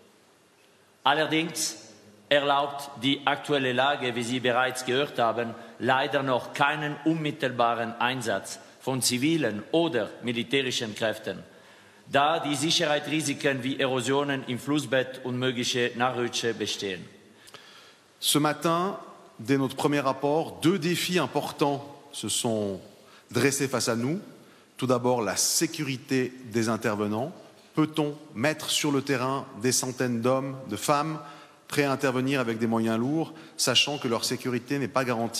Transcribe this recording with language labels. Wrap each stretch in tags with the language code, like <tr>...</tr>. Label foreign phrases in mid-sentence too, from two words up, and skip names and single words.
<de>Allerdings erlaubt die aktuelle Lage, wie Sie bereits gehört haben, leider noch keinen unmittelbaren Einsatz von zivilen oder militärischen Kräften, da die Sicherheitsrisiken wie Erosionen im Flussbett und mögliche Nachrutsche bestehen.</de> <fr>Ce matin, dès notre premier rapport, 2 défis importants se sont dressés face à nous. Tout d'abord, la sécurité des intervenants. Peut-on mettre sur le terrain des centaines d'hommes, de femmes, prêts à intervenir avec des moyens lourds, sachant que leur sécurité n'est pas garantie?</fr>